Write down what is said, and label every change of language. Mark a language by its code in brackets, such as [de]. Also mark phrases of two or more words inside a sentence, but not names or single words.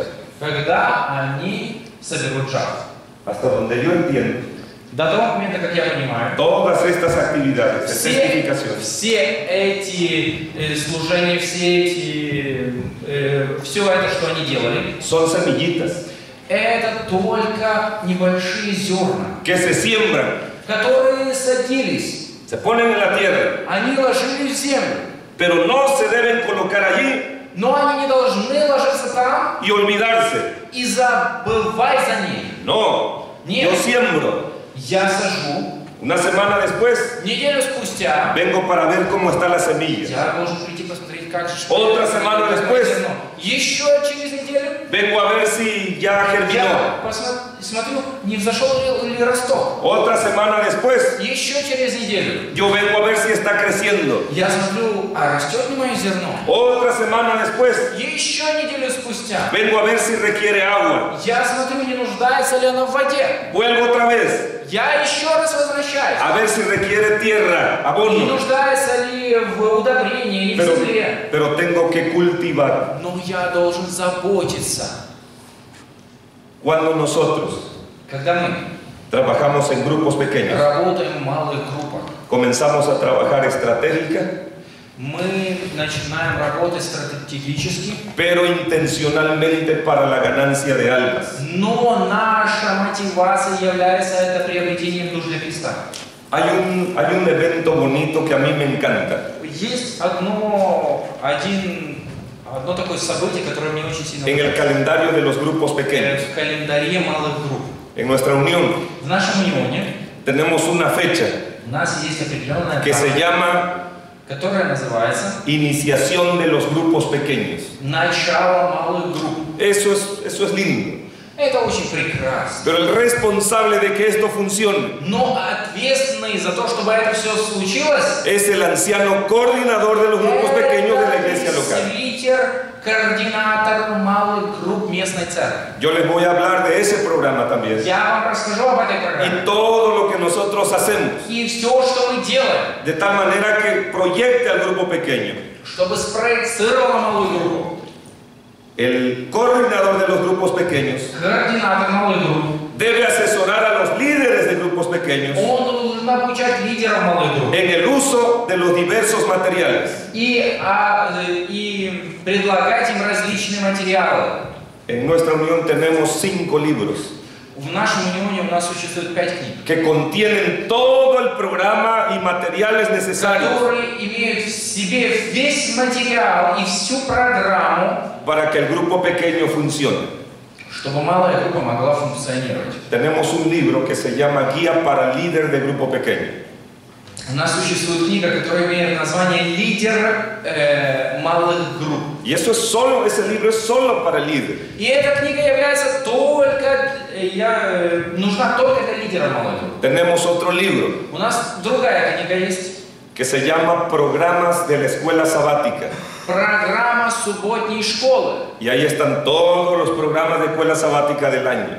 [ru] когда они соберут жатву? [es] Hasta donde yo entiendo, [ru] До того момента, как я понимаю, [es] todas estas actividades de testificación [ru] все эти служения, все это, что они делали, [es] son semillitas [ru] это только небольшие зерна, [es] que se siembran, [ru] которые садились, [es] se ponen en la tierra, [ru] они ложились в землю, [es] pero no se deben colocar allí [ru] но они не должны ложиться там [es] y olvidarse. [ru] и забывать за них. [es] No, [ru] Нет. [es] yo siembro. [ru] Я сажу, [es] Una semana después [ru] неделю спустя [es] vengo para ver cómo está la semilla. [ru] я должен прийти посмотреть, как же [es] Otra semana después. [ru] зерно. Еще через неделю [es] Vengo a ver si ya germinó. [ru] я смотрю, не взошел ли росток. [es] Otra semana después [ru] Еще через неделю [es] yo vengo a ver si está creciendo. [ru] я смотрю, а растет ли мое зерно? [es] Otra semana después [ru] Еще неделю спустя [es] vengo a ver si requiere agua. [ru] я смотрю, не нуждается ли оно в воде. [es] Vuelvo otra vez [ru] Я еще раз возвращаюсь. [es] a ver si requiere tierra, [ru] Не [es] abono. [ru] нуждается ли в удобрении или в земле. [es] Pero tengo que cultivar. [ru] Но я должен заботиться. [es] Cuando nosotros [ru] Когда мы [es] trabajamos en grupos pequeños, [ru] работаем в малых группах, [es] comenzamos a trabajar estratégica, [ru] мы начинаем работать стратегически, [es] pero intencionalmente para la ganancia de almas. [ru] но наша мотивация является это приобретением душ для Христа. [es] Hay un evento bonito que a mí me encanta. [ru] Есть одно такое событие, которое мне очень сильно [es] En el calendario de los grupos pequeños, [ru] в календаре малых групп. [es] en nuestra unión, [ru] В нашем унионе [es] tenemos una fecha [ru] у нас есть определенная [es] que se [ru] дата, [es] llama [ru] которая называется [es] iniciación de los grupos pequeños. [ru] «Начало малых групп». [es] Eso es lindo. [ru] Это очень прекрасно. [es] Pero el responsable de que esto funcione [ru] Но ответственный за то, чтобы это все случилось, [es] es el anciano coordinador de los grupos pequeños de la iglesia local. [ru] пресвитер, координатор малых групп местной церкви. [es] Yo les voy a hablar de ese programa también. [ru] Я вам расскажу об этой программе. [es] Y todo lo que nosotros hacemos, [ru] И все, что мы делаем, [es] de tal manera que proyecte al grupo pequeño. [ru] чтобы спроецировало малую группу. [es] El coordinador de los grupos pequeños [ru] Координатор малой группы. [es] debe asesorar a los líderes de grupos pequeños [ru] Он должен обучать лидеров малой группы. [es] en el uso de los diversos materiales. [ru] И предлагать им различные материалы. [es] En nuestra unión tenemos 5 libros [ru] В нашем унионе у нас существует 5 книг, [es] que contienen todo el programa y materiales necesarios [ru] которые имеют в себе весь материал и всю программу, [es] para que el grupo pequeño funcione. [ru] чтобы малая группа могла функционировать. [es] Tenemos un libro que se llama Guía para líder de grupo pequeño. [ru] У нас существует книга, которая имеет название «Лидер малых групп». [es] Y ese libro es solo para el líder. [ru] И эта книга является нужна только для лидера малой группы. [es] Tenemos otro libro [ru] У нас другая книга есть. [es] que se llama Programas de la Escuela Sabática. [ru] Программа субботней школы. [es] Y ahí están todos los programas de escuela sabática del año.